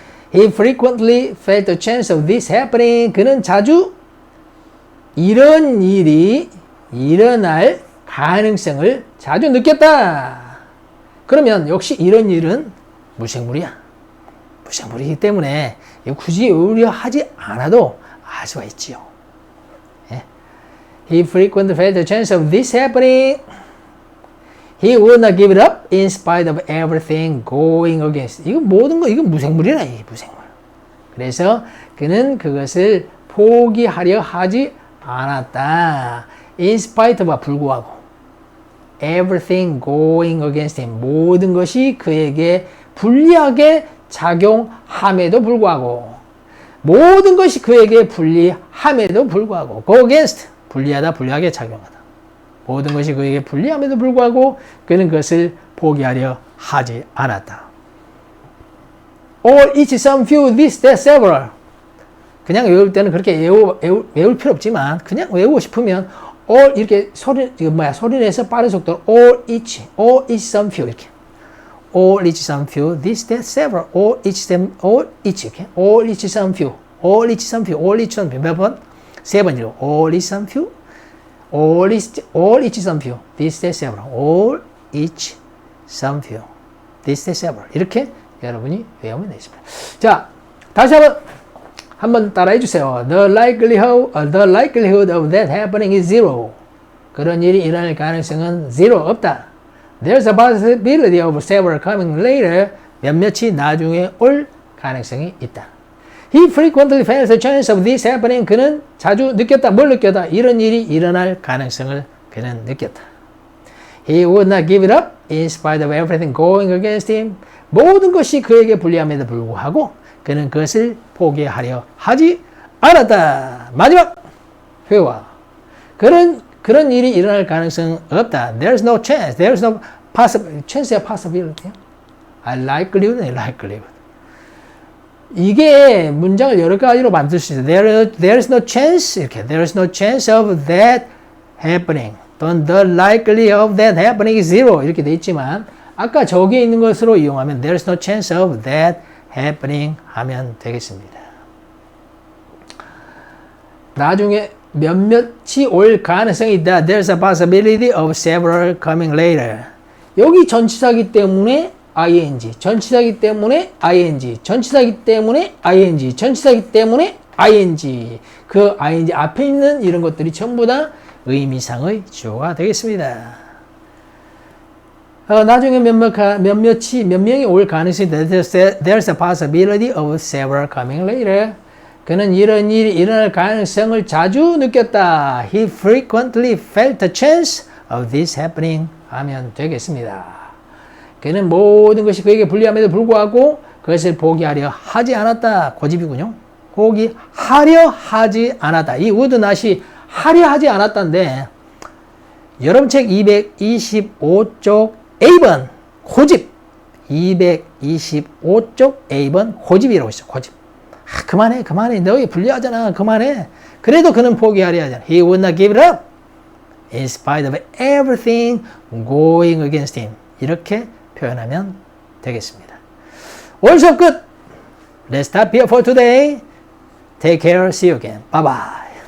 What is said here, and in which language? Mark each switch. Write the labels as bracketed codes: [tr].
[en] He frequently felt the chance of this happening. [ko] 그는 자주 이런 일이 일어날 가능성을 자주 느꼈다. 그러면 역시 이런 일은 무생물이야. 무생물이기 때문에 굳이 우려하지 않아도 알 수가 있지요. 예. [en] He frequently felt the chance of this happening. He would not give it up in spite of everything going against. [ko] 이거 모든 거, 이거 무생물이라, 이 무생물. 그래서 그는 그것을 포기하려 하지 않았다. [en] In spite of와 [ko] 불구하고. [en] Everything going against him. [ko] 모든 것이 그에게 불리하게 작용함에도 불구하고. 모든 것이 그에게 불리함에도 불구하고. [en] Go against. [ko] 불리하다, 불리하게 작용하다. 모든 것이 그에게 불리함에도 불구하고 그는 그것을 포기하려 하지 않았다. [en] All, each, some, few, this, that, several. [ko] 그냥 외울 때는 그렇게 외울 필요 없지만 그냥 외우고 싶으면 all 이렇게 소리 내서 빠른 속도로 all, each, some, few 이렇게. [en] All, each, some, few, this, that, several. All, each, 이렇게. All, each, some, few. All, each, some, few. All, each, some, few. 몇 번? 세 번이고. All, each, some, few. All, each, some, few. This, that, several. All, each, some, few. This, that, several. [ko] 이렇게 여러분이 외우면 되겠습니다. 자, 다시 한번 따라해 주세요. [en] The likelihood of that happening is zero. [ko] 그런 일이 일어날 가능성은 zero, 없다. [en] There's a possibility of several coming later. [ko] 몇몇이 나중에 올 가능성이 있다. [en] He frequently felt the chance of this happening. [ko] 그는 자주 느꼈다. 뭘 느꼈다? 이런 일이 일어날 가능성을 그는 느꼈다. [en] He would not give it up in spite of everything going against him. [ko] 모든 것이 그에게 불리함에도 불구하고 그는 그것을 포기하려 하지 않았다. 마지막 회화. 그런 일이 일어날 가능성은 없다. [en] There's no chance. There's no possibility. chance야 possibility. likelihood. [ko] 이게 문장을 여러 가지로 만들 수 있어요. [en] There's no chance. 이렇게. There's no chance of that happening. 또는 the likelihood of that happening is zero. [ko] 이렇게 돼 있지만 아까 저기에 있는 것으로 이용하면 [en] There's no chance of that happening [ko] 하면 되겠습니다. 나중에 몇몇이 올 가능성이 있다. [en] There's a possibility of several coming later. [ko] 여기 전치사기 때문에 ing, 전치사기 때문에 ing, 전치사기 때문에 ing, 전치사기 때문에 ing. 그 ing 앞에 있는 이런 것들이 전부 다 의미상의 주어가 되겠습니다. 나중에 몇 명이 올 가능성이 있다. [en] There's a possibility of several coming later. [ko] 그는 이런 일이 일어날 가능성을 자주 느꼈다. [en] He frequently felt the chance of this happening [ko] 하면 되겠습니다. 그는 모든 것이 그에게 불리함에도 불구하고 그것을 포기하려 하지 않았다. 고집이군요. 포기하려 하지 않았다. 이 would not이 하려 하지 않았다인데 여러분 책 225쪽 A번 고집 225쪽 A번 고집이라고 있어. 고집. 그만해 너희 불리하잖아. 그만해. 그래도 그는 포기하려 하잖아. [en] He would not give it up in spite of everything going against him. [ko] 이렇게 표현하면 되겠습니다. 오늘 수업 끝. [en] Let's stop here for today. Take care. See you again. Bye bye.